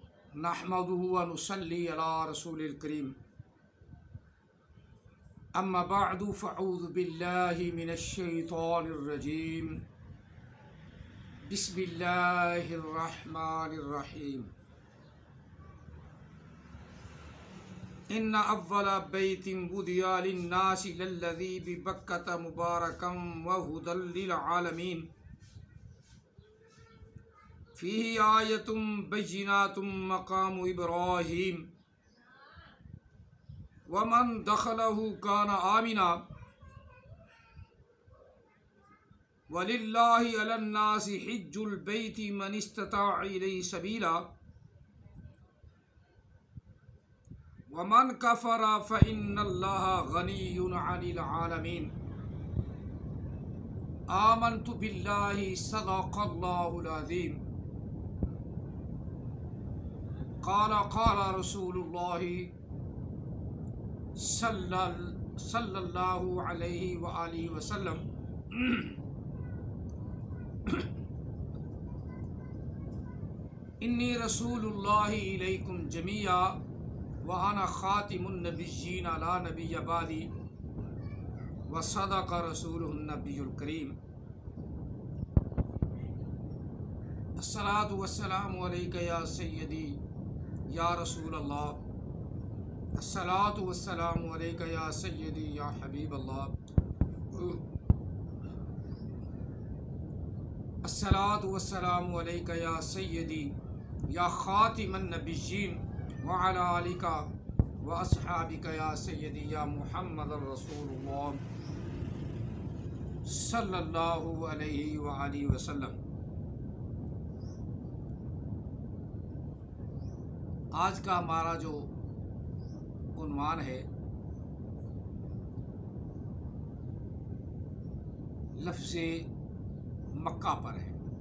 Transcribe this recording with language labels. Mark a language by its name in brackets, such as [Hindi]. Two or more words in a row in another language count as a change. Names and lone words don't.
[Arabic] نحمده ونصلي على رسوله الكريم أما بعد فأعوذ بالله من الشيطان الرجيم بسم الله الرحمن الرحيم إن أول بيت وضع للناس للذي ببكة مباركا وهدى للعالمين فيه آيات بينات مقام إبراهيم ومن دخله كان آمنا ولله على الناس حج البيت من استطاع إليه سبيلا ومن كفر فإن الله غني عن العالمين آمنت بالله صدق الله العظيم قال قال رسول الله صلى الله عليه وآله وسلم إني رسول الله إليكم جميعا وأنا خاتم النبيين لا نبي بعدي وصدق رسوله النبي الكريم الصلاة والسلام عليك يا سيدي يا رسول الله الصلاة والسلام عليك يا سيدي يا حبيب الله الصلاة والسلام عليك يا سيدي يا خاتم النبيين وعلى آلك وأصحابك يا سيدي يا محمد رسول الله صلى الله عليه وآله وسلم. [Urdu] آج کا ہمارا جو عنوان ہے لفظِ مکہ پر ہے.